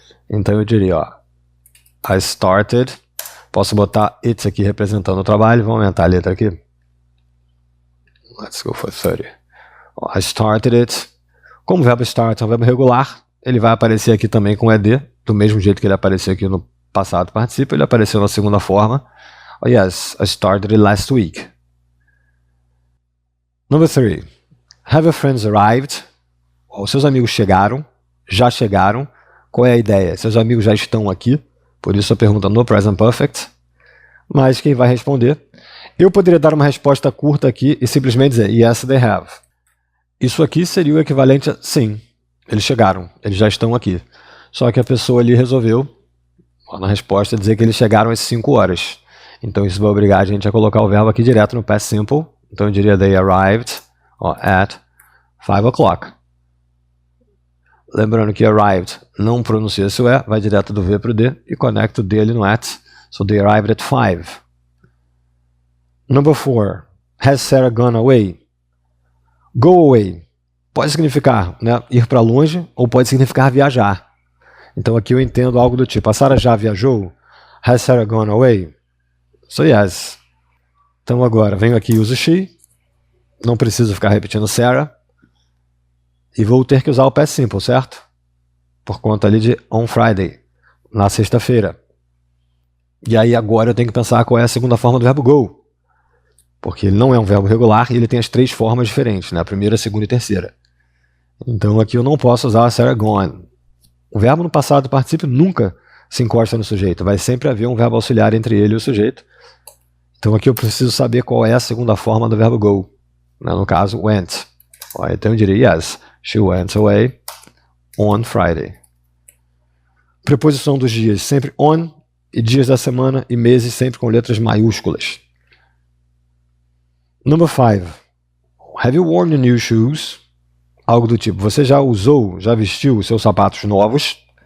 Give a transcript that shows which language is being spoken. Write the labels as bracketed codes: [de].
[pt] Então eu diria, ó, [en] I started, [pt] posso botar it aqui representando o trabalho, vamos aumentar a letra aqui. [en] Let's go for 30. I started it. [pt] Como o verbo start é um verbo regular, ele vai aparecer aqui também com ed, do mesmo jeito que ele apareceu aqui no passado participo, ele apareceu na segunda forma. [en] Oh yes, I started it last week. Number 3. Have your friends arrived? [pt] Os seus amigos chegaram, já chegaram. Qual é a ideia? Seus amigos já estão aqui, por isso a pergunta no present perfect. Mas quem vai responder? Eu poderia dar uma resposta curta aqui e simplesmente dizer [en] yes, they have. [pt] Isso aqui seria o equivalente a sim, eles chegaram, eles já estão aqui. Só que a pessoa ali resolveu, na resposta, dizer que eles chegaram às 5 horas. Então isso vai obrigar a gente a colocar o verbo aqui direto no past simple. Então eu diria [en] they arrived at 5 o'clock. [pt] Lembrando que arrived não pronuncia esse E, vai direto do V para o D e conecta o D ali no at. [en] So they arrived at 5. Number 4. Has Sarah gone away? [pt] Go away pode significar, né, ir para longe ou pode significar viajar. Então aqui eu entendo algo do tipo, a Sarah já viajou? [en] Has Sarah gone away? So yes. [pt] Então agora venho aqui e uso she. Não preciso ficar repetindo Sarah. E vou ter que usar o past simple, certo? Por conta ali de [en] on Friday, [pt] na sexta-feira. E aí agora eu tenho que pensar qual é a segunda forma do verbo go. Porque ele não é um verbo regular e ele tem as 3 formas diferentes, né? A primeira, a segunda e a terceira. Então aqui eu não posso usar a Sarah gone. O verbo no passado participio nunca se encosta no sujeito. Vai sempre haver um verbo auxiliar entre ele e o sujeito. Então aqui eu preciso saber qual é a segunda forma do verbo go. No caso, went. Então eu diria [en] yes, she went away on Friday. [pt] Preposição dos dias sempre on, e dias da semana e meses sempre com letras maiúsculas. [en] Number 5. Have you worn your new shoes? [pt] Algo do tipo, você já usou, já vestiu os seus sapatos novos?